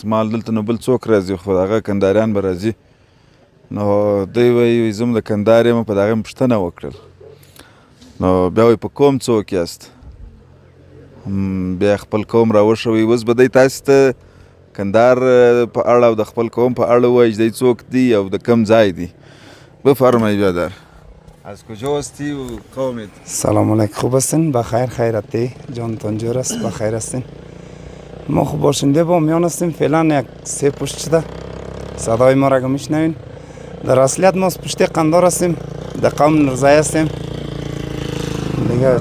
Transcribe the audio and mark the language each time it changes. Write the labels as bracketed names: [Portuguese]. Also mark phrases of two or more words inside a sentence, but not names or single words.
[Pashto] ما دلته نو بل څوک راځي خو هغه کنداریان به راځي. نو دوی وایي زه د کندهار یم. په دغه مې پوښتنه وکړل نو بیا وایي په کوم څوک یاست؟ بیا خپل قوم راوښوي. اوس به دی تاسې ته کندهار په اړه او د خپل قوم په اړه ووایي چې دی څوک دی او د کوم ځای دی. [Persian] بفرمایید بیادر. از کجا هستی و قومت؟ سلام علیکم. خوب هستین؟ بخیر خیرتی؟ جانتان جور است؟ بخیر هستین؟ ما خوب باشنده با میان هستیم. فعلا یک 3 پشت شده صدای ما را میشنوین. در اصلیت ما از پشت قندار هستیم، در قوم نرزایی هستیم دیگه.